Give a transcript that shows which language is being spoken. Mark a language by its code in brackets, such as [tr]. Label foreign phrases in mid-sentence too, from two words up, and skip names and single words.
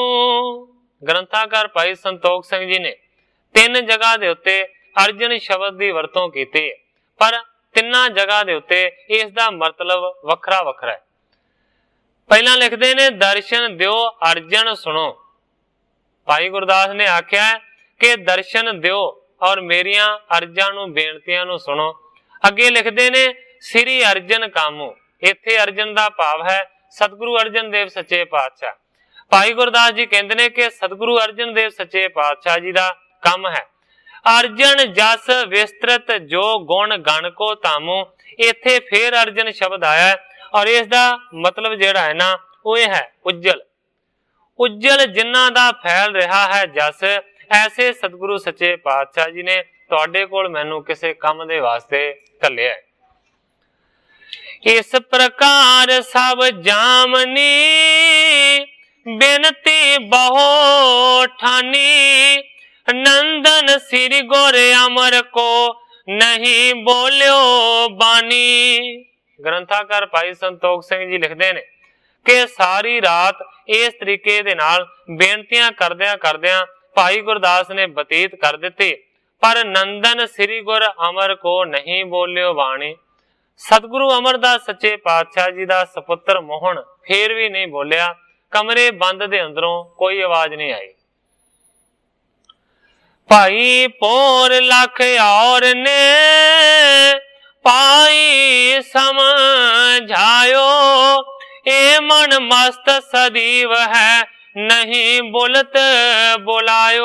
[pa] ਗ੍ਰੰਥਕਾਰ ਭਾਈ ਸੰਤੋਖ ਸਿੰਘ ਜੀ ਨੇ ਤਿੰਨ ਜਗ੍ਹਾ ਦੇ ਉੱਤੇ ਅਰਜਨ ਸ਼ਬਦ ਕੀ ਵਰਤੋਂ ਕੀ, ਪਰ ਤਿੰਨਾ ਜਗ੍ਹਾ ਦੇ ਉੱਤੇ ਇਸਕਾ ਮਤਲਬ ਵੱਖਰਾ ਵੱਖਰਾ ਹੈ। ਪਹਿਲਾ ਲਿਖਦੇ ਨੇ ਦਰਸ਼ਨ ਦਿਓ ਅਰਜਨ ਸੁਨੋ। ਭਾਈ ਗੁਰਦਾਸ ਨੇ ਆਖਿਆ ਹੈ ਕਿ ਦਰਸ਼ਨ ਦਿਓ ਔਰ ਮੇਰੀਆਂ ਅਰਜ਼ਾਂ ਨੂ ਬੇਨਤੀਆਂ ਨੂ ਸੁਨੋ। ਅੱਗੇ ਲਿਖਦੇ ਨੇ ਸ੍ਰੀ ਅਰਜਨ ਕਾਮੂ, ਇੱਥੇ ਅਰਜਨ ਕਾ ਭਾਵ ਹੈ ਸਤਿਗੁਰੂ ਅਰਜਨ ਦੇਵ ਸੱਚੇ ਪਾਤਸ਼ਾਹ। ਭਾਈ ਗੁਰਦਾਸ ਜੀ ਕਹਿੰਦੇ ਨੇ ਕਿ ਸਤਿਗੁਰੂ ਅਰਜਨ ਦੇਵ ਸੱਚੇ ਪਾਤਸ਼ਾਹ ਜੀ ਕਾ ਕਾਮ ਹੈ ਅਰਜਨ ਜਸ ਵਿਸਤ੍ਰਿਤ ਜੋ ਗੁਣ ਗਣ ਕੋ ਤਾਮੂ। ਇੱਥੇ ਫਿਰ ਅਰਜਨ ਸ਼ਬਦ ਆਇਆ ਹੈ ਔਰ ਇਸਕਾ ਮਤਲਬ ਜਿਹੜਾ ਹੈ ਨਾ ਵੋ ਹੈ ਉੱਜਲ। ਉੱਜਲ ਜਿਨ੍ਹਾਂ ਦਾ ਫੈਲ ਰਹਾ ਹੈ ਜਸ, ਐਸੇ ਸਤਿਗੁਰੂ ਸੱਚੇ ਪਾਤਸ਼ਾਹ ਜੀ ਨੇ ਤੁਹਾਡੇ ਕੋਲ ਮੈਨੂ ਕਿਸੀ ਕਾਮ ਦੇ ਵਾਸਤੇ ਘੱਲਿਆ ਹੈ। ਇਸ ਪ੍ਰਕਾਰ ਸਬ ਜਾਮਨੀ ਬੇਨਤੀ ਬਹੁ ਠਾਨੀ ਨੰਦਨ ਸ੍ਰੀ ਗੋਰੇ ਅਮਰ ਕੋ ਨਹੀਂ ਬੋਲਿਓ ਬਾਨੀ। ਗ੍ਰੰਥਕਾਰ ਭਾਈ ਸੰਤੋਖ ਸਿੰਘ ਜੀ ਲਿਖਦੇ ਨੇ ਕਿ ਸਾਰੀ ਰਾਤ ਇਸ ਤਰੀਕੇ ਦੇ ਨਾਲ ਬੇਨਤੀਆਂ ਕਰਦਿਆਂ ਕਰਦਿਆਂ ਭਾਈ ਗੁਰਦਾਸ ਨੇ ਬਤੀਤ ਕਰ ਦਿੱਤੀ, ਪਰ ਨੰਦਨ ਸ੍ਰੀ ਗੁਰ ਅਮਰ ਕੋ ਨਹੀਂ ਬੋਲਿਓ ਬਾਣੀ। ਸਤਿਗੁਰੂ ਅਮਰਦਾਸ ਸੱਚੇ ਪਾਤਸ਼ਾਹ ਜੀ ਕਾ ਸਪੁੱਤਰ ਮੋਹਨ ਫਿਰ ਭੀ ਨਹੀਂ ਬੋਲਿਆ। ਕਮਰੇ ਬੰਦ ਦੇ ਅੰਦਰੋਂ ਕੋਈ ਆਵਾਜ਼ ਨਹੀਂ ਆਈ। ਭਾਈ ਪੋਰ ਲਖ ਔਰ ਨੇ ਪਾਈ ਸਮਝਾਯੋ ਏ ਮਨ ਮਸਤ ਸਦੀਵ ਹੈ ਨਹੀਂ ਬੁਲਤ ਬੁਲਾਯੋ।